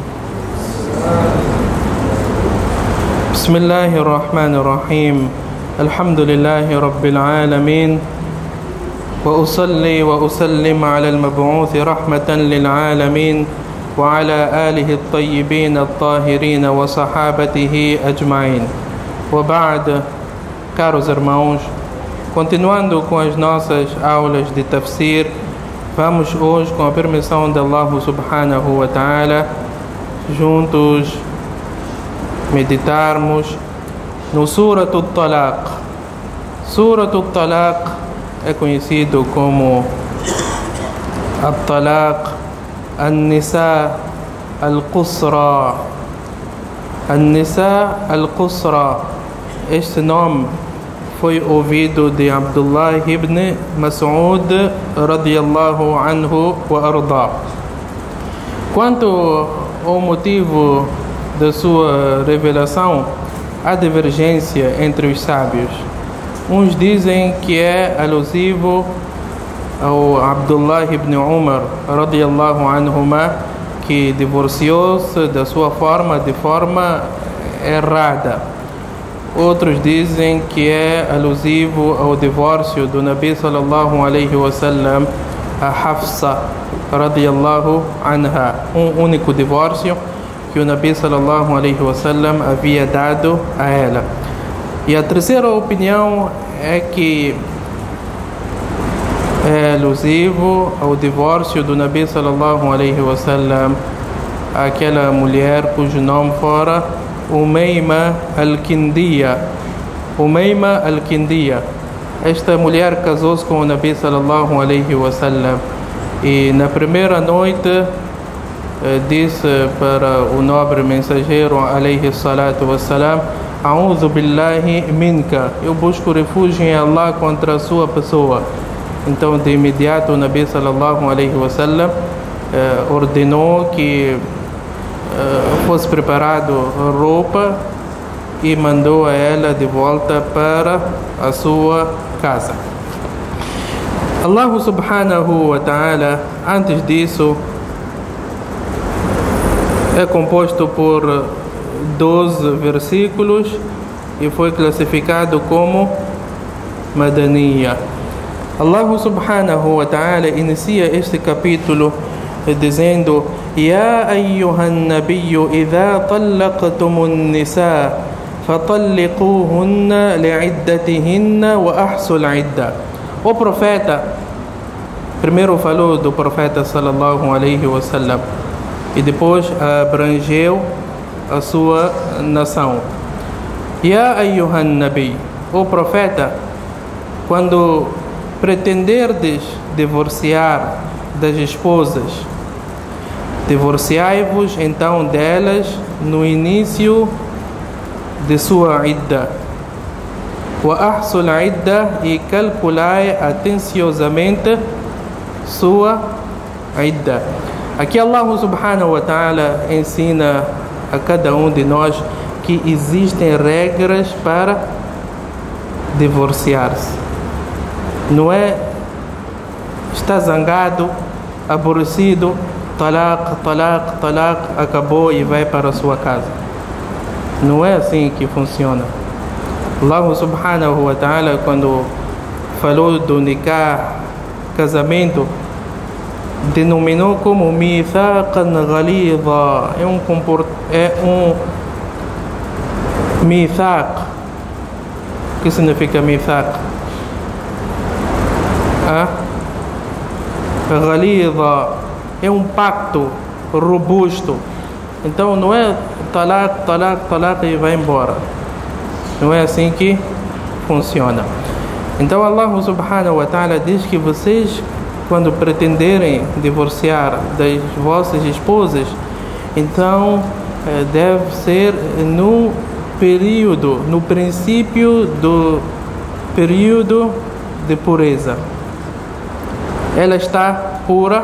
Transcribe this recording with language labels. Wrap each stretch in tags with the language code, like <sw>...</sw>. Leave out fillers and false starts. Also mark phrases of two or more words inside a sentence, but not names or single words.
<ar>بسم الله الرحمن الرحيم. الحمد لله رب العالمين، وأصلي وأسلم على المبعوث رحمة للعالمين وعلى آله الطيبين الطاهرين وصحابته أجمعين. وبعد,</ar> <pt>caros irmãos, continuando com as nossas aulas de tafsir, vamos hoje, com a permissão de Allah</pt> <ar>سبحانه وتعالى,</ar> <pt>juntos meditarmos no Surat al-Talaq. Surat al-Talaq é conhecido como al-Talaq, al-Nisa al-Qusra. Al-Nisa al-Qusra, este nome foi ouvido de Abdullah ibn Mas'ud</pt> <ar>رضي الله عنه وأرضاه.</ar> <pt>Quanto ao motivo da sua revelação, há divergência entre os sábios. Uns dizem que é alusivo ao Abdullah ibn Umar</pt> <ar>رضي الله عنهما,</ar> <pt>que divorciou-se da sua de forma errada. Outros dizem que é alusivo ao divórcio do Nabi</pt> <ar>صلى الله عليه وسلم</ar> <pt>a Hafsa</pt> <ar>رضي الله عنها,</ar> <pt>único divórcio que o Nabi</pt> <ar>صلى الله عليه وسلم</ar> <pt>havia dado a ela. E a terceira opinião é que é alusivo ao divórcio do Nabi</pt> <ar>صلى الله عليه وسلم</ar> <pt>àquela mulher cujo nome fora Umayma al-Kindiya. Umayma al-Kindiya. Esta mulher casou-se com o Nabi</pt> <ar>صلى الله عليه وسلم</ar> <pt>e na primeira noite disse para o nobre mensageiro</pt> <ar>عليه الصلاة والسلام: أعوذ بالله منك,</ar> <pt>eu busco refúgio em Allah contra a sua pessoa. Então de imediato o Nabi</pt> <ar>صلى الله عليه وسلم</ar> <pt>ordenou que fosse preparado roupa e mandou a ela de volta para a sua casa.</pt> <ar>الله سبحانه وتعالى,</ar> <pt>antes disso, é composto por 12 versículos e foi classificado como Madaniya. Allah</pt> <ar>سبحانه وتعالى</ar> <pt>inicia este capítulo dizendo:</pt> <ar>يا أيها النبي إذا طلقتم النساء فطلقوهن لعدتهن وأحصوا العدة.</ar> <pt>O profeta primeiro falou do profeta</pt> <ar>صلى الله عليه وسلم</ar> <pt>e depois abrangeu a sua nação.</pt> <ar>يا أيها النبي,</ar> <pt>o profeta, quando pretenderdes divorciar das esposas, divorciai-vos então delas no início de sua idda.</pt> <ar>وأحصوا العدة,</ar> <pt>e calculai atenciosamente sua idda. Aqui Allah</pt> <ar>سبحانه وتعالى</ar> <pt>ensina a cada um de nós que existem regras para divorciar-se. Não é está zangado, aborrecido,</pt> <ar>طلاق، طلاق، طلاق,</ar> <pt>acabou e vai para a sua casa. Não é assim que funciona.</pt> <ar>الله سبحانه وتعالى,</ar> <pt>quando falou do nikah, casamento, denominou como</pt> <ar>ميثاقا غليظا.</ar> <pt>É um mithaq. O que significa mithaq? Ghalidha é um pacto robusto. Então não é</pt> <ar>طلاق، طلاق، طلاق</ar> <pt>e vai embora. Não é assim que funciona. Então Allah</pt> <ar>سبحانه وتعالى</ar> <pt>diz que vocês, quando pretenderem divorciar das vossas esposas, então deve ser no princípio do período de pureza. Ela está pura.</pt>